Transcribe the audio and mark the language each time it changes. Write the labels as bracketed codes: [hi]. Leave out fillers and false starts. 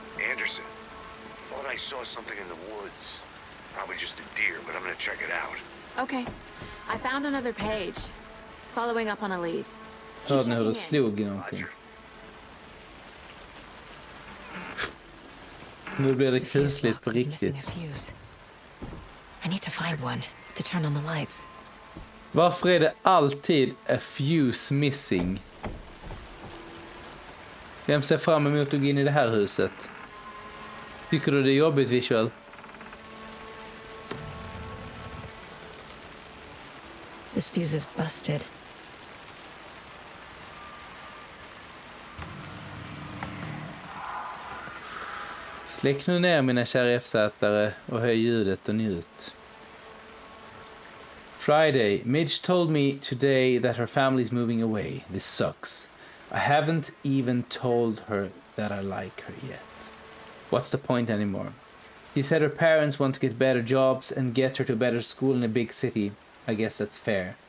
[en] Anderson, thought I saw something in the woods. Probably just a deer, but I'm gonna check it out. Okay. I found another page. Following up on a lead. [sv] Hörde ni hur det slog i någonting? Nu blir det kusligt på riktigt. [en] I need to find one to turn on the lights. [sv] Varför är det alltid [en] a fuse missing? [sv] Vem ser fram emot att gå in i det här huset? Tycker du det är jobbigt, Visual? [en] This fuse is busted. [sv] Släck nu ner mina kära FZ-are och höj ljudet och njut. [en] Friday. Midge told me today that her family's moving away. This sucks. I haven't even told her that I like her yet. What's the point anymore? She said her parents want to get better jobs and get her to a better school in a big city. I guess that's fair.